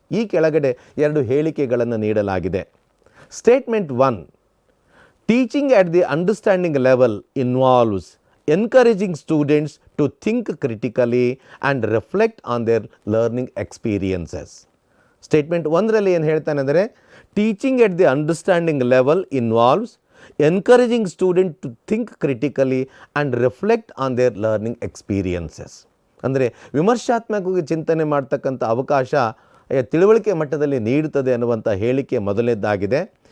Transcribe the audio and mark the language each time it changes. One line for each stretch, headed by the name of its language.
Kannada: ಈ ಕೆಳಗಡೆ ಎರಡು ಹೇಳಿಕೆಗಳನ್ನು ನೀಡಲಾಗಿದೆ.
English: Statement 1, teaching at the understanding level involves encouraging students to think critically and reflect on their learning experiences.
Kannada: Statement 1ರಲ್ಲಿ ಏನು ಹೇಳ್ತಾನೆ ಅಂದರೆ,
English: Teaching at the understanding level involves encouraging student to think critically and reflect on their learning experiences.
Kannada: ಅಂದರೆ ವಿಮರ್ಶಾತ್ಮಕವಾಗಿ ಚಿಂತನೆ ಮಾಡ್ತಕ್ಕಂಥ ಅವಕಾಶ ತಿಳುವಳಿಕೆ ಮಟ್ಟದಲ್ಲಿ ನೀಡುತ್ತದೆ ಅನ್ನುವಂಥ ಹೇಳಿಕೆ ಮೊದಲನೇದಾಗಿದೆ.